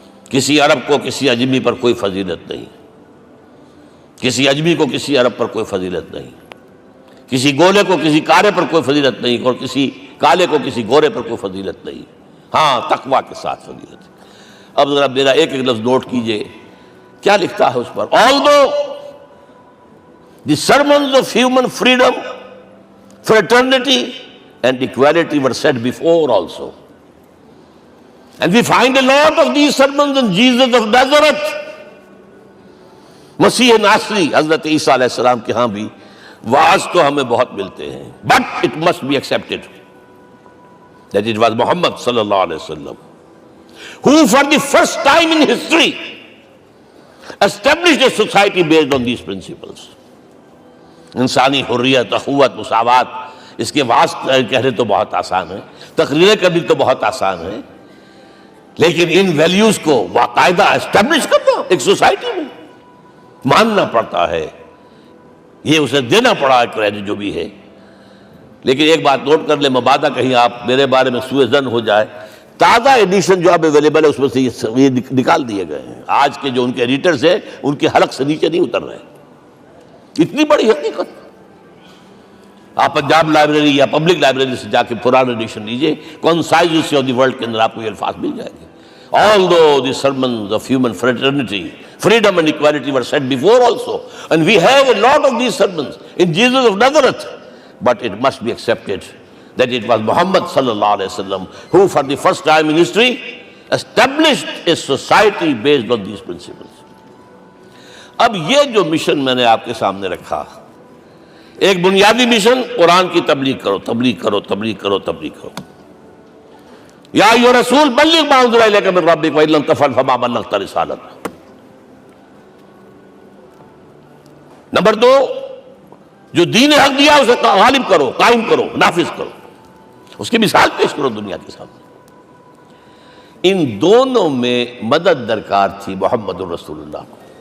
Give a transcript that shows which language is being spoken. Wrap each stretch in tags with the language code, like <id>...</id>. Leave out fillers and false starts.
<ur>کسی عرب کو کسی عجمی پر کوئی فضیلت نہیں، کسی عجمی کو کسی عرب پر کوئی فضیلت نہیں، کسی گولے کو کسی کالے پر کوئی فضیلت نہیں، اور کسی کالے کو کسی گورے پر کوئی فضیلت نہیں. ہاں، تقوی کے ساتھ فضیلت ہے. اب ذرا میرا ایک لفظ نوٹ کیجئے، کیا لکھتا ہے اس پر؟</ur> <en>Although the sermons of human freedom, fraternity and equality were said before also, and we find a lot of these sermons in Jesus of Nazareth.</en> <ur>مسیح ناصری حضرت عیسیٰ علیہ السلام کے ہاں بھی وعظ تو ہمیں بہت ملتے ہیں،</ur> <en>but it must be accepted that it was Muhammad صلی اللہ علیہ وسلم who for the first time in history established a society based on these principles.</en> <ur>انسانی حریت، اخوت، مساوات، اس کے وعظ کہنے تو بہت آسان ہے، تقریریں کرنی تو بہت آسان ہے، لیکن ان ویلیوز کو باقاعدہ اسٹیبلش کرنا ایک سوسائٹی میں ماننا پڑتا ہے. یہ اسے دینا پڑا ہے کریڈٹ جو بھی ہے. لیکن ایک بات نوٹ کر لیں، مبادہ کہیں آپ میرے بارے میں سوء ظن ہو جائے، تازہ ایڈیشن جو اب اویلیبل ہے اس میں سے یہ نکال دیے گئے ہیں. آج کے جو ان کے ایڈیٹرز ہیں ان کے حلق سے نیچے نہیں اتر رہے. اتنی بڑی حقیقت. آپ پنجاب لائبریری یا پبلک لائبریری سے جا کے پرانا ایڈیشن لیجئے، concise history of the world کے اندر آپ کو یہ الفاظ مل جائیں گے.</ur> <en>Although the sermons of human fraternity, freedom and equality were said before also, and we have a lot of these sermons in Jesus of Nazareth, but it must be accepted that it was Muhammad sallallahu alaihi wasallam who for the first time in history established a society based on these principles.</en> <ur>اب یہ جو mission میں نے آپ کے سامنے رکھا، ایک بنیادی مشن قرآن کی تبلیغ کرو، تبلیغ کرو، تبلیغ کرو، تبلیغ کرو.</ur> <ar>یا ایھا رسول بلغ ما انزل الیک من ربک وان لم تفعل فما بلغت رسالتہ.</ar> <ur>نمبر 2، جو دین حق دیا اسے غالب کرو، قائم کرو، نافذ کرو، اس کی مثال پیش کرو دنیا کے سامنے. ان دونوں میں مدد درکار تھی محمد الرسول اللہ کو.</ur>